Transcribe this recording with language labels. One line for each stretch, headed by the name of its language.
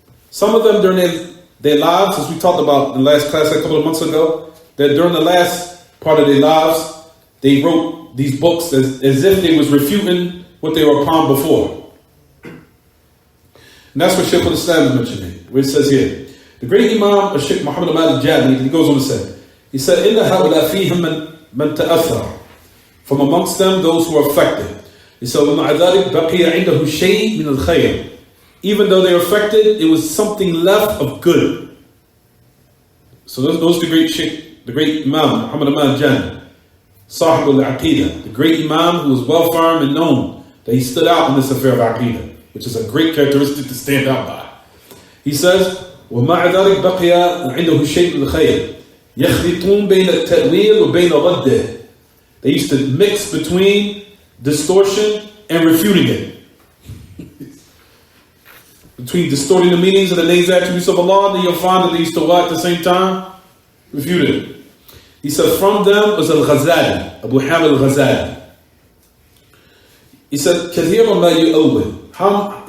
English: Some of them during their lives, as we talked about in the last class a couple of months ago, that during the last part of their lives, they wrote these books as if they was refuting what they were upon before. And that's what Shaykh al-Islam is mentioning, where it says here. The great Imam, Shaykh Muhammad al-Jami, he goes on to say, he said,
Arabic: إِنَّ هَؤُلَا فِيهِمْ مَنْ تَأَثَّرَ.
English: From amongst them, those who are affected. He said,
Arabic: وَمَعَ ذَلِكَ بَقِيَ عِنْدَهُ شَيْءٍ مِنَ الْخَيْرِ.
English: Even though they were affected, it was something left of good. So those the great Shaykh, the great Imam, Muhammad al-Jami, Sahib al-Aqidah, the great Imam who was well firm and known that he stood out in this affair of Aqidah, which is a great characteristic to stand out by. He says,
Arabic: وَمَعَ ذَلِكَ بَقِيَ عِنْدَهُ شَيْءٍ مِنَ الْخَيْرِ يَخْلِطُونَ بَيْنَ التَّأْوِيلِ وَبَيْنَ رَدِّهِ.
English: They used to mix between distortion and refuting it. Between distorting the meanings of the names and attributes of Allah, then you'll find that they used to what at the same time? Refute it. He said, from them was Al-Ghazali, Abu Hamid Al-Ghazali. He said,
Arabic: كَثِيرًا مَا يُؤَوِّلْ.